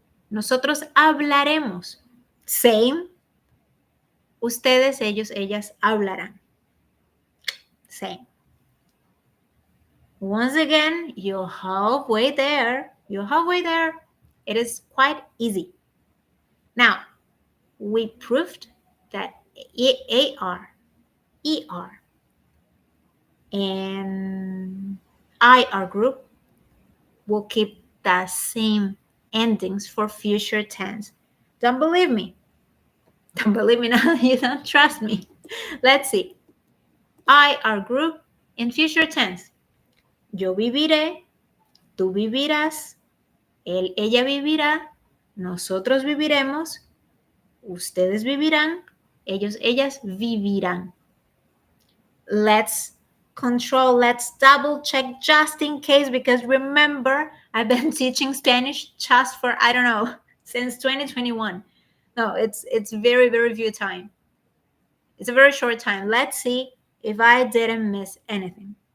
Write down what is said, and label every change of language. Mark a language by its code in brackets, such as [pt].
[es] Nosotros hablaremos, same. Ustedes, ellos, ellas hablarán, same. [en] Once again, you're halfway there. You're halfway there. It is quite easy. Now, we proved that AR, ER, and IR group will keep the same endings for future tense. Don't believe me? Don't believe me now? You don't trust me? Let's see. IR group in future tense. [es] Yo viviré, tú vivirás, él, ella vivirá, nosotros viviremos, ustedes vivirán, ellos, ellas vivirán. [en] Let's control. Let's double check just in case, because remember, I've been teaching Spanish just for, I don't know, since 2021. No, it's very, very few time. It's a very short time. Let's see if I didn't miss anything.